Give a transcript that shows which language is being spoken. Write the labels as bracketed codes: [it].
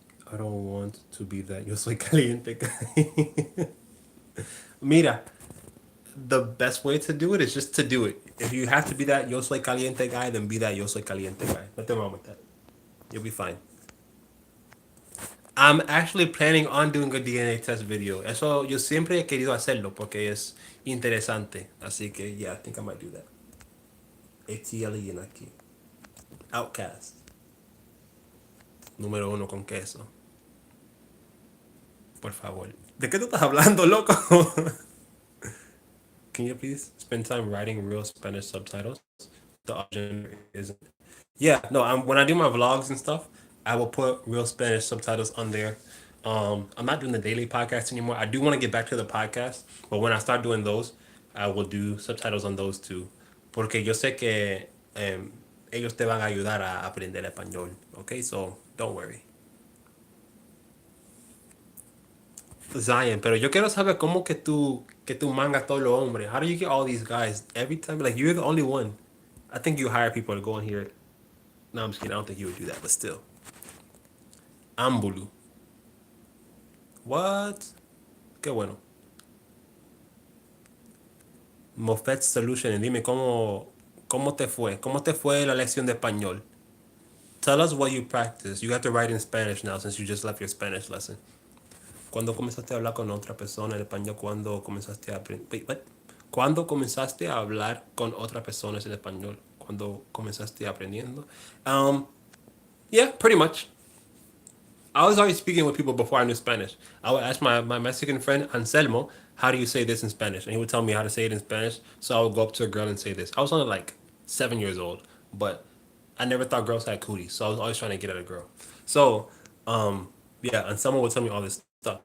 [en] I don't want to be that [es] yo soy caliente [en] guy. Mira, the best way to do it is just to do it. If you have to be that [es] yo soy caliente [en] guy, then be that [es] yo soy caliente [en] guy. Nothing wrong with that. You'll be fine. I'm actually planning on doing a DNA test video. [es] Eso yo siempre he querido hacerlo porque es interesante. Así que, [en] yeah, I think I might do that. [es] ATLien aquí. Outcast. Número uno con queso. Por favor. ¿De qué tú estás hablando, loco? [en] Can you please spend time writing real Spanish subtitles? The option isn't. Yeah, no. When I do my vlogs and stuff, I will put real Spanish subtitles on there. I'm not doing the daily podcast anymore. I do want to get back to the podcast, but when I start doing those, I will do subtitles on those too, [es] porque yo sé que ellos te van a ayudar a aprender español. [en] Okay, so don't worry. [es] Zion, pero yo quiero saber cómo que tú mangas todos los hombres. [en] How do you get all these guys every time? Like you're the only one. I think you hire people to go in here. No, I'm just kidding. I don't think you would do that, but still. [es] Ambulu. What? Qué bueno. Moffat Solution. Dime cómo te fue. ¿Cómo te fue la lección de español? [en] Tell us what you practice. You have to write in Spanish now since you just left your Spanish lesson. [es] ¿Cuándo comenzaste a hablar con otra persona en español? ¿Cuándo comenzaste a aprender? ¿Cuándo comenzaste a hablar con otras personas en español? ¿Cuándo comenzaste aprendiendo? [en] Yeah, pretty much. I was always speaking with people before I knew Spanish. I would ask my Mexican friend Anselmo, how do you say this in Spanish? And he would tell me how to say it in Spanish. So I would go up to a girl and say this. I was only like 7 years old, but I never thought girls had cooties. So I was always trying to get at a girl. So, yeah, and someone would tell me all this stuff.